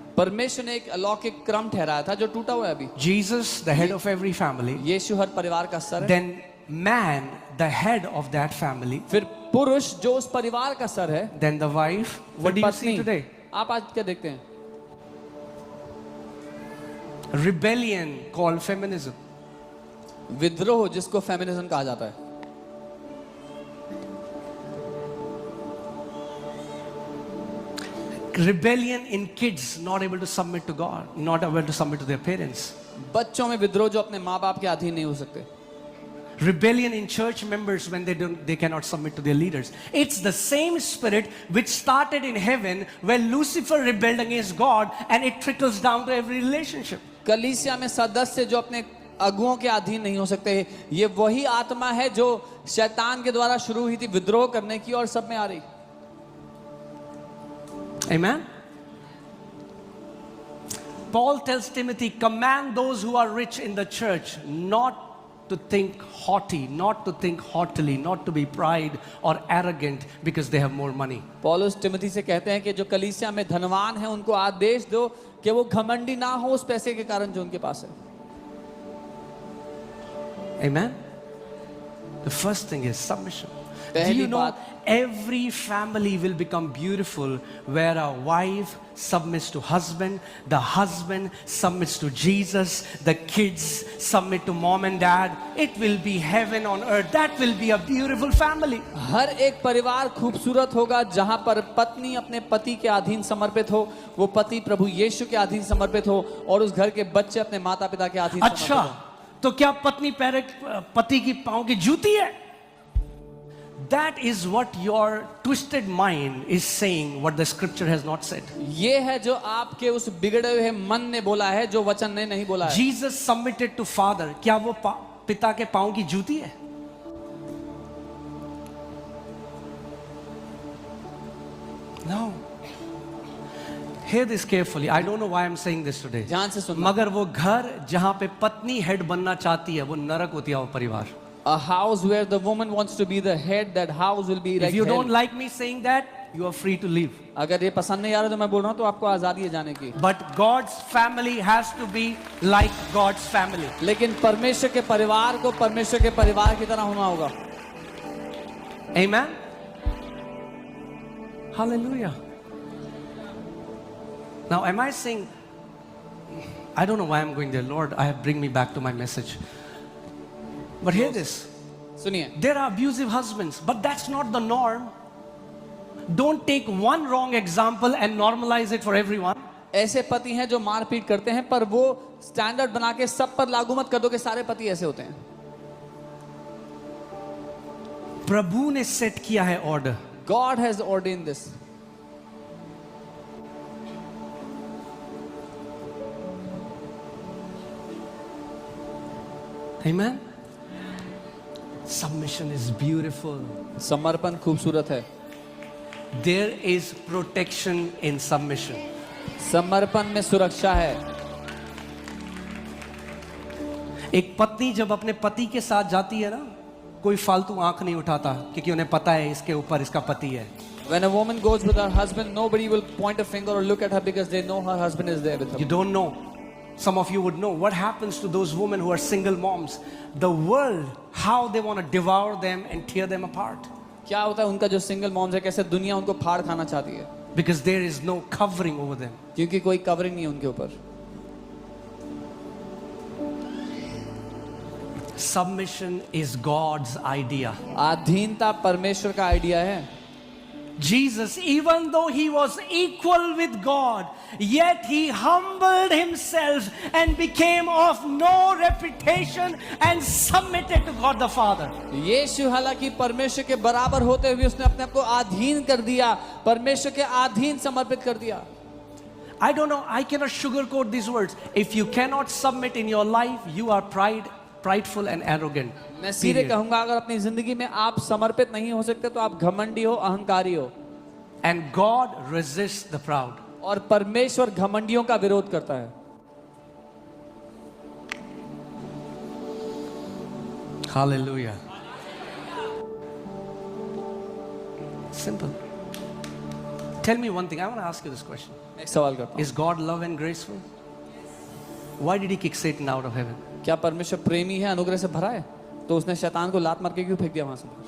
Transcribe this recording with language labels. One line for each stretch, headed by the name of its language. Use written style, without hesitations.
Hindi: परमेश्वर ने एक अलौकिक क्रम ठहराया था जो टूटा हुआ है अभी।
English: Jesus, the head of every family.
Hindi: यीशु हर परिवार का सर है।
English: Then man, the head of that family.
Hindi: फिर पुरुष जो उस परिवार का सर है।
English: Then the wife. What do you see today?
Hindi: आप आज क्या देखते हैं?
English: Rebellion called feminism.
Hindi: विद्रोह जिसको फेमिनिज्म कहा जाता है।
English: Rebellion in kids not able to submit to God, not able to submit to their parents.
Hindi: बच्चों में विद्रोह जो अपने माँ बाप के अधीन नहीं हो सकते।
English: Rebellion in church members when they cannot submit to their leaders. It's the same spirit which started in heaven when Lucifer rebelled against God, and it trickles down to every relationship.
Hindi: कलीसिया में सदस्य जो अपने अगुओं के अधीन नहीं हो सकते, ये वही आत्मा है जो शैतान के द्वारा शुरू हुई थी विद्रोह करने की और सब में आ रही।
English: Amen. Paul tells Timothy, command those who are rich in the church not to think haughty, not to think haughtily, not to be pride or arrogant because they have more money.
Hindi: पौलुस तिमोथी से कहते हैं कि जो कलीसिया में धनवान है उनको आदेश दो कि वो घमंडी ना हो उस पैसे के कारण जो उनके पास है।
English: Amen. The first thing is submission. Do you know every family will become beautiful where a wife submits to husband, the husband submits to Jesus, the kids submit to mom and dad. It will be heaven on earth. That will be a beautiful family.
Hindi: हर एक परिवार खूबसूरत होगा जहां पर पत्नी अपने पति के अधीन समर्पित हो, वो पति प्रभु यीशु के अधीन समर्पित हो और उस घर के बच्चे अपने माता पिता के अधीन समर्पित हो। अच्छा, तो क्या पत्नी पति की पांव की जूती है?
English: That is what your twisted mind is saying, what the scripture has not said.
Hindi: ये है जो आपके उस बिगड़े हुए मन ने बोला है जो वचन ने नहीं बोला है।
English: Jesus submitted to father.
Hindi: क्या वो पिता के पांव की जूती है?
English: No. Hear this carefully. I don't know why I'm saying this today.
Hindi: ध्यान से सुनना। मगर वो घर जहां पे पत्नी हेड बनना चाहती है, वो नरक होती है वो परिवार।
English: A house where the woman wants to be the head, that house will be like If you hell. don't like me saying that, you are free to leave.
Hindi: अगर ये पसंद नहीं आ रहा तो मैं बोल रहा हूँ तो आपको आजादी है जाने की।
English: But God's family has to be like God's family.
Hindi: लेकिन परमेश्वर के परिवार को परमेश्वर के परिवार की तरह होना होगा।
English: Amen. Hallelujah. Now, am I saying? I don't know why I'm going there, Lord. Bring me back to my message. But hear this.
Hindi: सुनिए,
English: There are abusive husbands, but that's not the norm. Don't take one wrong example and normalize it for everyone.
Hindi: ऐसे पति हैं जो मारपीट करते हैं पर वो स्टैंडर्ड बना के सब पर लागू मत कर दो कि सारे पति ऐसे होते हैं। प्रभु ने सेट किया है order.
English: God has ordained this. Amen. Submission is beautiful.
Hindi: समर्पण खूबसूरत है।
English: There is protection in submission.
Hindi: समर्पण में सुरक्षा है। एक पत्नी जब अपने पति के साथ जाती है ना, कोई फालतू आंख नहीं उठाता क्योंकि उन्हें पता है इसके ऊपर इसका पति है।
English: When a woman goes with her husband, nobody will point a finger or look at her because they know her husband is there with her. You don't know. Some of you would know what happens to those women who are single moms. The world, how they want to devour them and tear them apart.
Hindi: क्या होता है उनका जो single moms है, कैसे दुनिया उनको फाड़ खाना चाहती है?
English: Because there is no covering over them.
Hindi: क्योंकि कोई कवरिंग नहीं है उनके ऊपर।
English: Submission is God's idea.
Hindi: अधीनता परमेश्वर का आइडिया है।
English: Jesus, even though he was equal with God, yet he humbled himself and became of no reputation and submitted to God the Father.
Hindi: यीशु हालांकि परमेश्वर के बराबर होते हुए उसने अपने आप को अधीन कर दिया, परमेश्वर के अधीन समर्पित कर दिया।
English: I don't know, I cannot sugarcoat these words. If you cannot submit in your life, you are prideful and arrogant.
Hindi: मैं सीधे कहूंगा अगर अपनी जिंदगी में आप समर्पित नहीं हो सकते तो आप घमंडी हो, अहंकारी हो।
English: And God resists the proud.
Hindi: और परमेश्वर घमंडियों का विरोध करता है।
English: Hallelujah. Simple. Tell me one thing. I want to ask you this question.
Hindi: एक सवाल करता हूँ,
English: Is God love and graceful? Why did he kick Satan out of heaven?
Hindi: क्या परमेश्वर प्रेमी है, अनुग्रह से भरा है? तो उसने शैतान को लात मार के क्यों फेंक दिया वहां से?